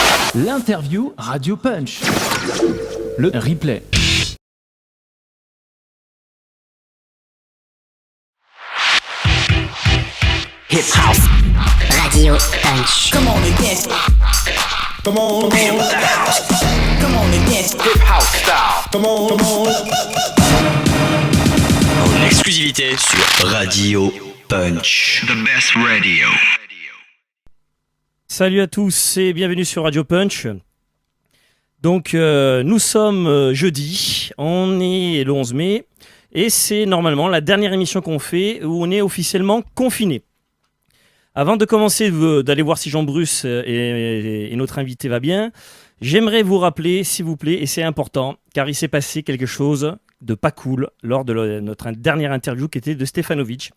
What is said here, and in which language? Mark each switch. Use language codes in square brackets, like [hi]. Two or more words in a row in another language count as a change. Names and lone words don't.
[fr] L'interview Radio Punch. Le replay. [en] Hip House Radio Punch. Come on and dance. Come on, feel the house. Come on and dance. Hip House style. Come on, come on. [fr] En exclusivité sur Radio Punch. [en] The best radio. [fr] Salut à tous et bienvenue sur Radio Punch. Donc nous sommes jeudi, on est le 11 mai et c'est normalement la dernière émission qu'on fait où on est officiellement confiné. Avant de commencer d'aller voir si Jean-Bruce et notre invité va bien, j'aimerais vous rappeler, s'il vous plaît, et c'est important, car il s'est passé quelque chose de pas cool lors de notre dernière interview qui était de Stefanovic.